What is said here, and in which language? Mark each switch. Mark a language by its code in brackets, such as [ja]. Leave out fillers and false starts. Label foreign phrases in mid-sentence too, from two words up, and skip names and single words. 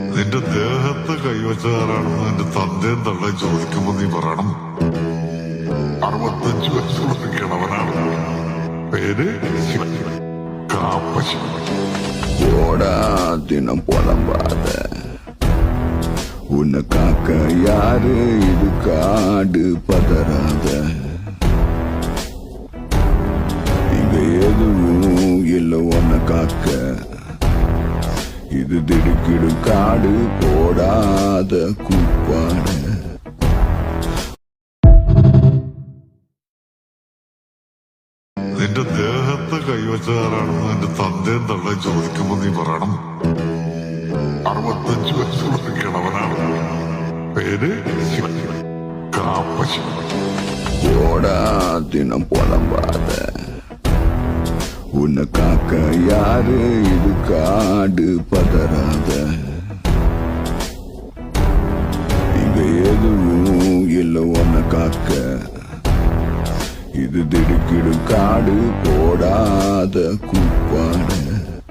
[ml] നിന്റെ ദേഹത്ത് കൈവച്ചാരാണെന്ന് നിന്റെ തന്തയും തള്ള ചോദിക്കുമ്പോ നീ പറയണം 65 വയസ്സുള്ള കിളവനാണ്. പേര് കാപ്പശി. [ta] போடா தினம் புலம்பாத, உன்னை காக்க யாரு இது காடு பதறாத. இங்க எதுவும் இல்ல உன்னை காக்க, இது திடுக்கிடு காடு போடாத கூப்பாடு. [ml] നിന്റെ ദേഹത്ത് കൈവച്ചാരാണെന്ന് നിന്റെ തന്തയും തള്ള ചോദിക്കുമ്പോ നീ പറയണം 65 വയസ്സുള്ള കിളവനാണ്. പേര് കാപ്പശി. [ta] போடா தினம் புலம்பாத, உன்னை காக்க யாரு இது காடு பதறாத. இங்க எதுவும் இல்ல உன்னை காக்க, இது திடுக்கிடு காடு போடாத கூப்பாடு.